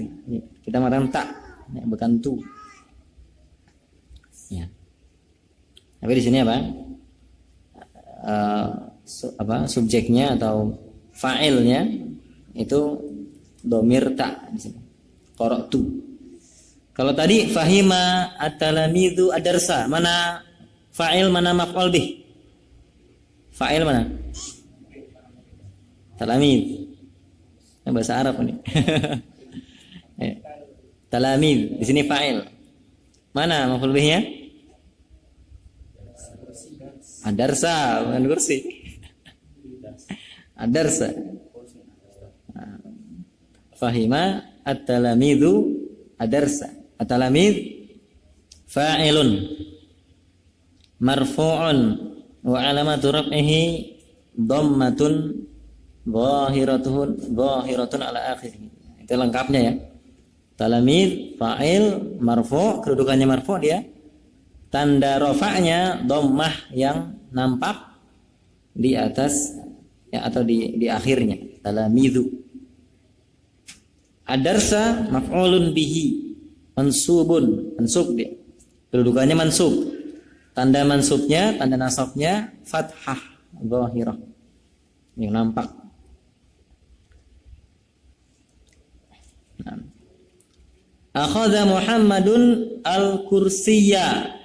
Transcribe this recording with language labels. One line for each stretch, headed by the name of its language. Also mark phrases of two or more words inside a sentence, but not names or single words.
Indonesian: Kita mengatakan tak, ya, bukan tu. Ya. Tapi di sini apa? Subjeknya atau fa'ilnya itu domir tak di sini. Qara'tu. Kalau tadi
Arabic: فهم التلاميذ الدرس,
Indonesian: mana fa'il, mana
Arabic: مفعول به?
Indonesian: Fa'il mana? Talamid. Bahasa Arab ini. Talamid, di sini fa'il. Mana maf'ul bihnya? Ad-darsa, bukan kursi. Ad-darsa.
Arabic: فهم التلاميذ الدرس. التلاميذ فاعل مرفوع وعلامة رفعه ضمة ظاهرة على آخره.
Indonesian: Itu lengkapnya ya.
Arabic: تلاميذ فاعل مرفوع',
Indonesian: kedudukannya marfu' dia. Tanda rafa'nya dhammah yang nampak di atas ya, atau di akhirnya. Talamidu.
Arabic: الدرس مفعول به منصوب,
Indonesian: mansub dia. Kedudukannya mansub. Tanda mansubnya, tanda nasabnya
Arabic: فتحة ظاهرة
Indonesian: yang nampak.
Arabic: أخذ محمد الكرسي.